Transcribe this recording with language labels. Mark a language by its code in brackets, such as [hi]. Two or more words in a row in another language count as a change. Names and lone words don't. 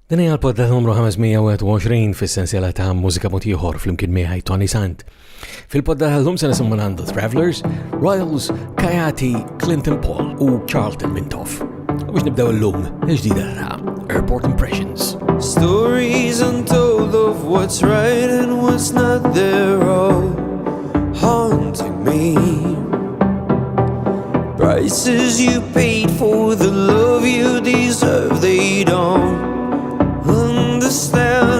[mt] Din hija l-podda numru 521 fis-sensiela ta' mużika mod ieħor flimkien miegħi Tony Sant. Fil-podda tal-lum se nisimgħu minn The Travelers, Royals, Kayati, Clinton Paul u Charlton Mintoff. U biex nibdew illum il-ġdida ta' Airport Impressions. [en] Stories untold of what's right and what's not, they're all haunting me. Prices you paid for the love you deserve, they don't understand.